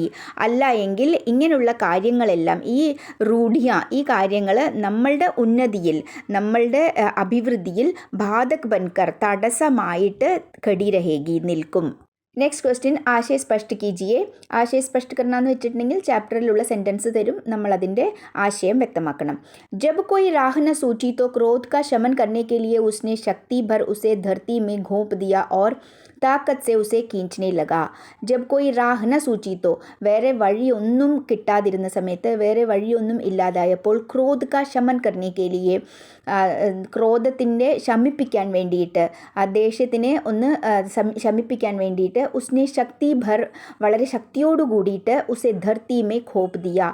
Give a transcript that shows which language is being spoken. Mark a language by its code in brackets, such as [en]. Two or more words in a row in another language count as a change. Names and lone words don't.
[ml] അല്ല എങ്കിൽ ഇങ്ങനെയുള്ള കാര്യങ്ങളെല്ലാം ഈ കാര്യങ്ങൾ നമ്മളുടെ ഉന്നതിയിൽ, നമ്മളുടെ അഭിവൃദ്ധിയിൽ [hi] बाधक बनकर [ml] തടസ്സമായിട്ട് [hi] खड़ी रहेगी [ml] നിൽക്കും. [en] next question, [hi] आशय स्पष्ट कीजिए. आशय स्पष्ट [ml] കർണമെന്ന് വെച്ചിട്ടുണ്ടെങ്കിൽ ചാപ്റ്ററിലുള്ള സെൻറ്റൻസ് തരും, നമ്മൾ അതിൻ്റെ ആശയം വ്യക്തമാക്കണം. [hi] जब कोई राह न सूझी तो क्रोध का शमन करने के लिए उसने शक्ति भर उसे धरती में घोंप दिया और ताक़त से उसे खींचने लगा. जब कोई राह न सूझी तो, [ml] വേറെ വഴിയൊന്നും കിട്ടാതിരുന്ന സമയത്ത്, വേറെ വഴിയൊന്നും ഇല്ലാതായപ്പോൾ, [hi] क्रोध का शमन करने के लिए, [ml] ക്രോധത്തിൻ്റെ ശമിപ്പിക്കാൻ വേണ്ടിയിട്ട്, ആ ദേഷ്യത്തിനെ ഒന്ന് ശമിപ്പിക്കാൻ വേണ്ടിയിട്ട്, [hi] उसने शक्ति भर, [ml] വളരെ ശക്തിയോട് കൂടിയിട്ട്, [hi] उसे धरती में घोंप दिया.